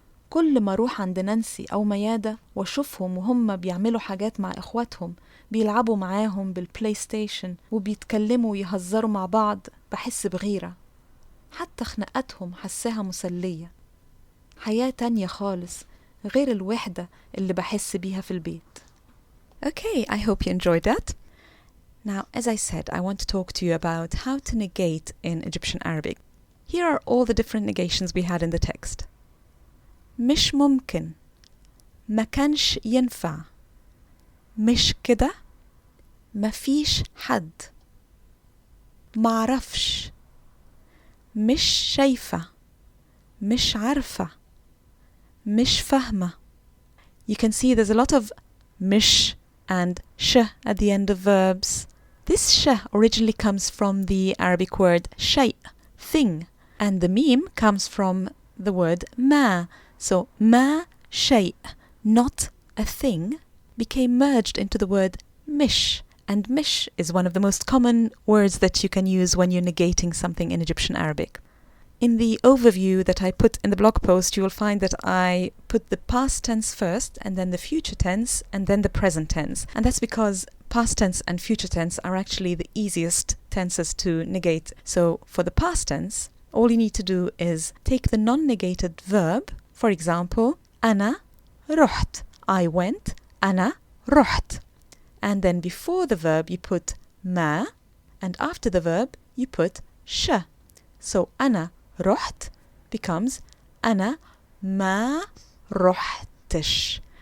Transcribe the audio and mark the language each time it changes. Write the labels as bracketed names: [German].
[Arabic] كل ما أروح عند نانسي أو ميادة وأشوفهم وهم بيعملوا حاجات مع إخواتهم، بيلعبوا معاهم بالبلاي ستيشن وبيتكلموا ويهزروا مع بعض، بحس بغيرة. حتى خناقاتهم حساها مسلية. حياة تانية خالص غير الوحدة اللي بحس بيها في البيت. [English] Okay, I hope you enjoyed that. Now, as I said, I want to talk to you about how to negate in Egyptian Arabic. Here are all the different negations we had in the text. [Arabic] مش ممكن، ما كانش ينفع، مش كده، مفيش حد، معرفش، مش شايفة، مش عارفة، مش فاهمة. [English] You can see there's a lot of مش and sh at the end of verbs. This sh originally comes from the Arabic word شيء, thing, and the meme comes from the word ما. So ما شيء, not a thing, became merged into the word mish. And mish is one of the most common words that you can use when you're negating something in Egyptian Arabic. In the overview that I put in the blog post, you will find that I put the past tense first, and then the future tense, and then the present tense. And that's because past tense and future tense are actually the easiest tenses to negate. So for the past tense, all you need to do is take the non-negated verb. For example, [Arabic] أنا رحت. [English] I went. [Arabic] أنا رحت. [English] And then before the verb you put ما, and after the verb you put ش. [Arabic] So أنا رحت becomes أنا ما رحتش.